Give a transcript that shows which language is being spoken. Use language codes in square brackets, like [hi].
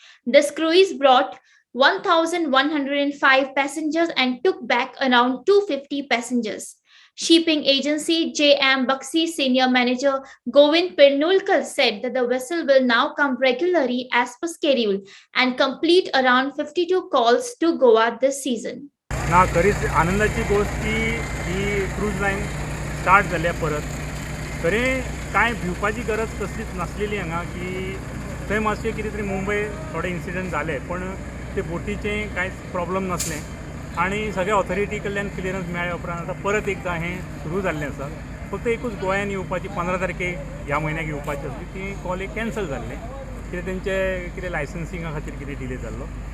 [en] This cruise brought 1,105 passengers and took back around 250 passengers. Shipping agency JM Baxi senior manager Govind Pirnulkar said that the vessel will now come regularly as per schedule and complete around 52 calls to Goa this season. [gom] ना खरीच आनंदाची गोष्ट की ही cruise line start जाल्या परत. खरें कांय भिवपाची गरज कसलीच नासलेली हांगा की थंय मातशें कितें तरी मुंबय थोडे इन्सिडंट जाले पण ते बोटीचें कांयच प्रॉब्लम नासलें आनी सगळ्या ऑथॉरिटी कडल्यान क्लियरन्स मेळ्ळ्या उपरांत आतां परत एकदां हें सुरू जाल्लें आसा. फक्त एकूच गोंयान येवपाची 15 तारखेक ह्या म्हयन्याक येवपाची आसली ती कॉल एक कॅन्सल जाल्लें कित्याक तेंचे कितें लायसन्सिंगा खातीर कितें डिले जाल्लो.